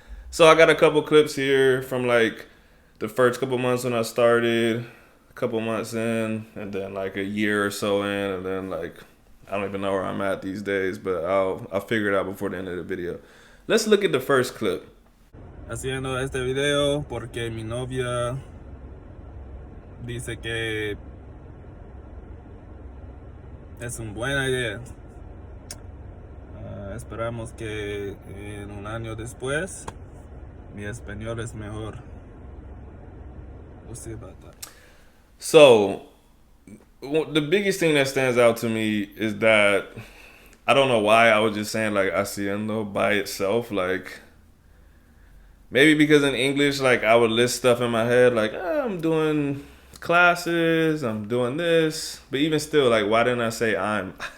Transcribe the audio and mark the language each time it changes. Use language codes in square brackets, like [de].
[en] So I got a couple clips here from like the first couple months when I started, a couple months in, and then like a year or so in, and then like I don't even know where I'm at these days, but I'll figure it out before the end of the video. Let's look at the first clip. [es] Haciendo este video porque mi novia dice que es una buena idea. Esperamos que en un año después mi español es mejor. [en] We'll see about that. So the biggest thing that stands out to me is that I don't know why I was just saying like haciendo by itself, like maybe because in English like I would list stuff in my head like I'm doing classes, I'm doing this, but even still like why didn't I say I'm?